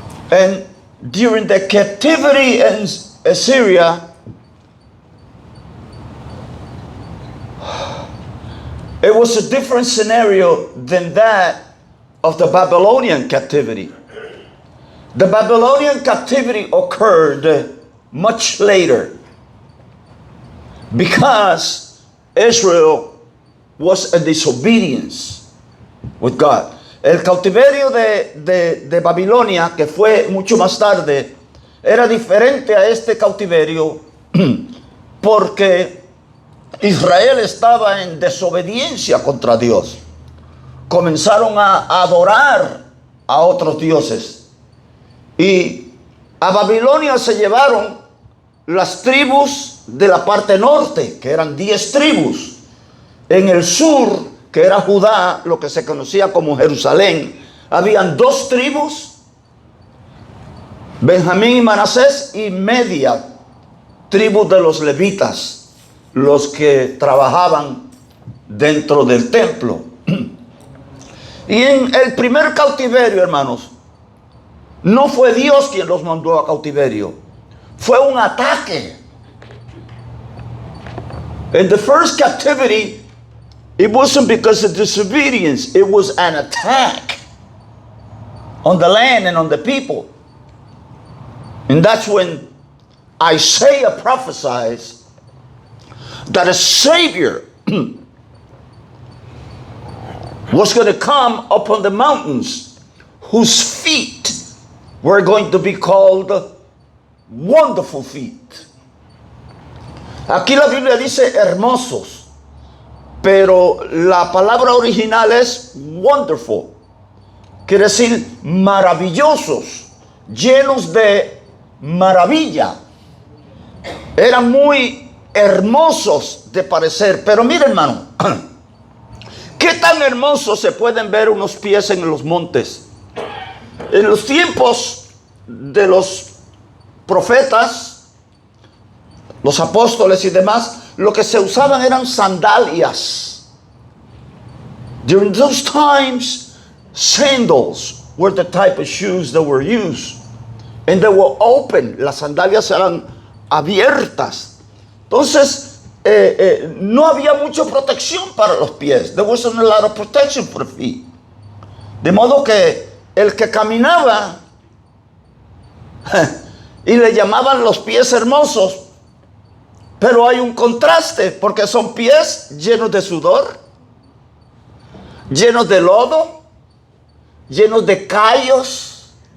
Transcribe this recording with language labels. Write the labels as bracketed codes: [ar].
[en] And during the captivity in Assyria, it was a different scenario than that of the Babylonian captivity. The Babylonian captivity occurred much later because Israel was in disobedience with God. [es] El cautiverio de Babilonia, que fue mucho más tarde, era diferente a este cautiverio porque Israel estaba en desobediencia contra Dios. Comenzaron a adorar a otros dioses. Y a Babilonia se llevaron las tribus de la parte norte, que eran 10 tribus. En el sur, que era Judá, lo que se conocía como Jerusalén, habían 2 tribus, Benjamín y Manasés, y media tribu de los levitas, los que trabajaban dentro del templo. Y en el primer cautiverio, hermanos, no fue Dios quien los mandó a cautiverio, fue un ataque. [en] In the first captivity, it wasn't because of disobedience, it was an attack on the land and on the people. And that's when Isaiah prophesies that a Savior was going to come upon the mountains, whose feet were going to be called wonderful feet. [es] Aquí la Biblia dice hermosos, pero la palabra original es wonderful. Quiere decir maravillosos, llenos de maravilla. Eran muy hermosos de parecer. Pero mire, hermano, ¿qué tan hermosos se pueden ver unos pies en los montes? En los tiempos de los profetas, los apóstoles y demás, lo que se usaban eran sandalias. [en] During those times, sandals were the type of shoes that were used. And they were open. [es] Las sandalias eran abiertas. Entonces, no había mucha protección para los pies. [en] There wasn't a lot of protection for the feet. [es] De modo que el que caminaba y le llamaban los pies hermosos, pero hay un contraste porque son pies llenos de sudor, llenos de lodo, llenos de callos.